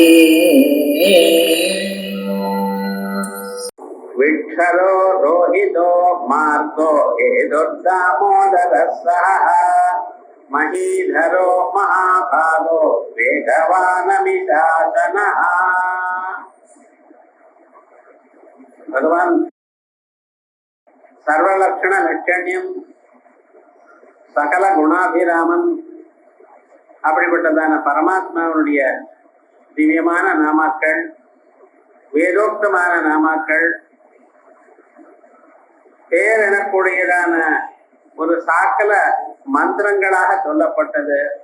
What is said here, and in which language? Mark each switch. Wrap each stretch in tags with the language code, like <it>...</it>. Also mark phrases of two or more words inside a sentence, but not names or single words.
<sa>विक्षरो रोहितो मार्गो हेदुर्दामोदरः महीधरो महाभागो वेगवानमिशासनः। भगवान सर्वलक्षण लक्षण्यम सकल गुणाभिरामन</sa> <ta>அப்படிப்பட்டதான பரமாத்மாவுடைய திவ்யமான நாமாக்கள், வேதோக்தமான நாமாக்கள், பேர் எனக்கூடியதான ஒரு சாக்கல மந்திரங்களாக சொல்லப்பட்டது.</ta>